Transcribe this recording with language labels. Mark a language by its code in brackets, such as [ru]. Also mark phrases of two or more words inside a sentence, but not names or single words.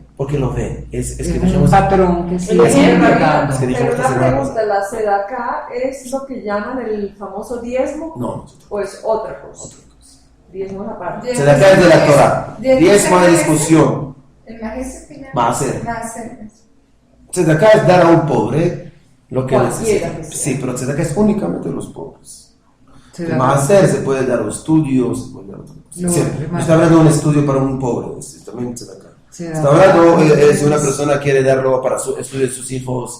[es] porque lo ven, es que Es dijimos, un patrón que sigue El ejemplo, replicando. Es que dijimos Pero esta una semana pregunta, ¿la tzedakah es lo que llaman el famoso diezmo? no, ¿O es otra cosa? otra cosa. Diezmo es aparte. Tzedakah es de la Torah, diezmo de discusión, El maestro final. Maaser. Maaser. tzedakah es dar a un pobre lo que Cualquiera necesita. que sea. Sí, pero tzedakah es únicamente de los pobres. Se El da- maaser se puede dar a estudios, se puede dar a otra cosa. No, Sí, el no está hablando de un estudio para un pobre, es también tzedakah. se da- Está hablando si una persona quiere darlo para su estudio de sus hijos